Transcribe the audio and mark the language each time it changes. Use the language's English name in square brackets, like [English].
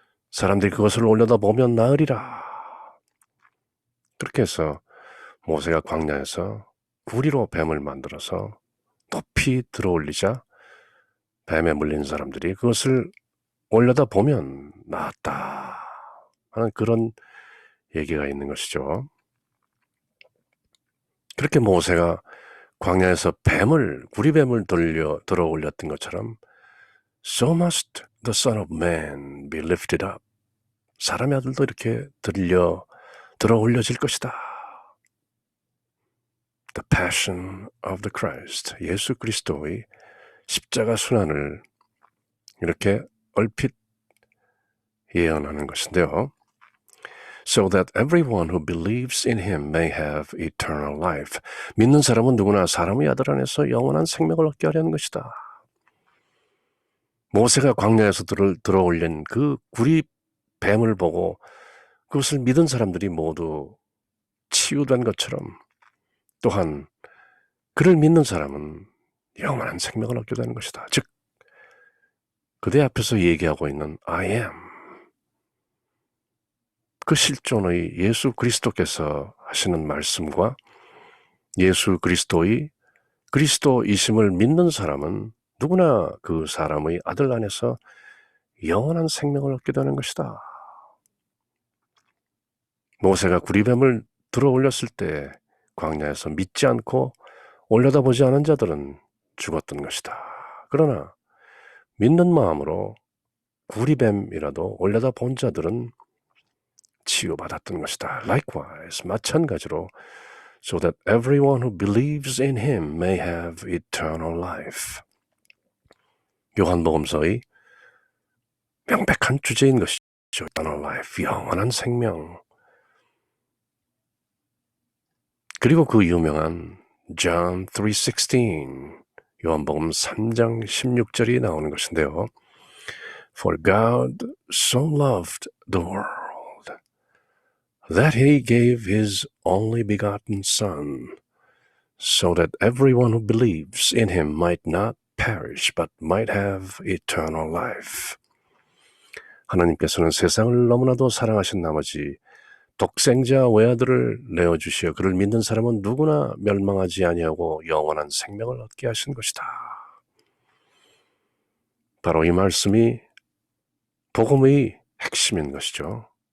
[Korean] 사람들이 그것을 올려다 보면 나으리라. 그렇게 해서 모세가 광야에서 구리로 뱀을 만들어서 높이 들어올리자 뱀에 물린 사람들이 그것을 올려다 보면 나았다 하는 그런 얘기가 있는 것이죠. 그렇게 모세가 광야에서 구리뱀을 들어 올렸던 것처럼 [English] So must the Son of Man be lifted up. [Korean] 사람의 아들도 이렇게 들어 올려질 것이다. [English] The Passion of the Christ, [Korean] 예수 그리스도의 십자가 순환을 이렇게 얼핏 예언하는 것인데요. [English] So that everyone who believes in him may have eternal life. [Korean] 믿는 사람은 누구나 사람의 아들 안에서 영원한 생명을 얻게 하려는 것이다. 모세가 광야에서 들어 올린 그 구리 뱀을 보고 그것을 믿은 사람들이 모두 치유된 것처럼 또한 그를 믿는 사람은 영원한 생명을 얻게 되는 것이다. 즉 그대 앞에서 얘기하고 있는 I am, 그 실존의 예수 그리스도께서 하시는 말씀과 예수 그리스도의 그리스도이심을 믿는 사람은 누구나 그 사람의 아들 안에서 영원한 생명을 얻게 되는 것이다. 모세가 구리뱀을 들어 올렸을 때 광야에서 믿지 않고 올려다보지 않은 자들은 죽었던 것이다. 그러나 믿는 마음으로 구리뱀이라도 올려다본 자들은 치유받았던 것이다. [English] Likewise, 마찬가지로 so that everyone who believes in him may have eternal life. [Korean] 요한복음서의 명백한 주제인 것이죠. [English] eternal life, [Korean] 영원한 생명. 그리고 그 유명한 John 3:16, 요한복음 3장 16절이 나오는 것인데요. [English] For God so loved the world that he gave his only begotten Son, so that everyone who believes in him might not perish, but might have eternal life. [Korean] 하나님께서는 세상을 너무나도 사랑하신 나머지 독생자 외아들을 내어주시어 그를 믿는 사람은 누구나 멸망하지 아니하고 영원한 생명을 얻게 하신 것이다. 바로 이 말씀이 복음의 핵심인 것이죠.